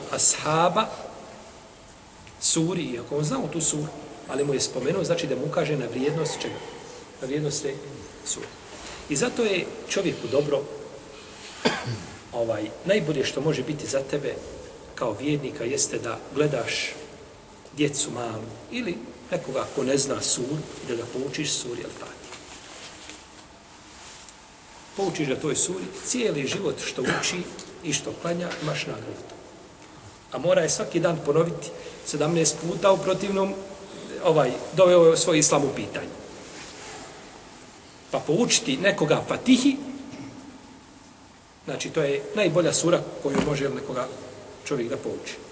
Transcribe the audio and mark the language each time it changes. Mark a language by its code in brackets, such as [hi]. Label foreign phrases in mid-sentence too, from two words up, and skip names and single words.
[bs] Ashaba suri, iako on znao tu suru, ali mu je spomenuo, znači da mu ukaže na vrijednost čega? Na vrijednost te sure. I zato je čovjeku dobro, najbolje što može biti za tebe kao vjernika jeste da gledaš djecu malu ili nekoga ko ne zna suru i da ga poučiš suri Al-Fatiha. Poučiš ga toj suri, cijeli život što uči i što klanja imaš nagradu. A mora je svaki dan ponoviti 17 puta, u protivnom doveo je svoj islam u pitanje. Pa poučiti nekoga Fatihi, znači to je najbolja sura koju može nekoga čovjek da pouči.